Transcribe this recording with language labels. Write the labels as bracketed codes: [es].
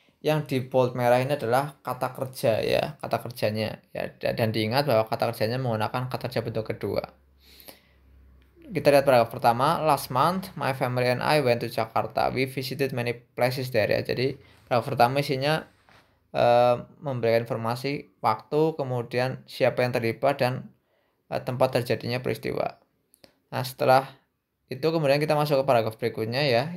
[id] Yang di bold merah ini adalah kata kerja ya, kata kerjanya ya, dan diingat bahwa kata kerjanya menggunakan kata kerja bentuk kedua. Kita lihat paragraf pertama. [en] Last month, my family and I went to Jakarta. We visited many places there ya. [id] Jadi paragraf pertama isinya memberikan informasi waktu, kemudian siapa yang terlibat dan tempat terjadinya peristiwa. Nah, setelah itu kemudian kita masuk ke paragraf berikutnya ya.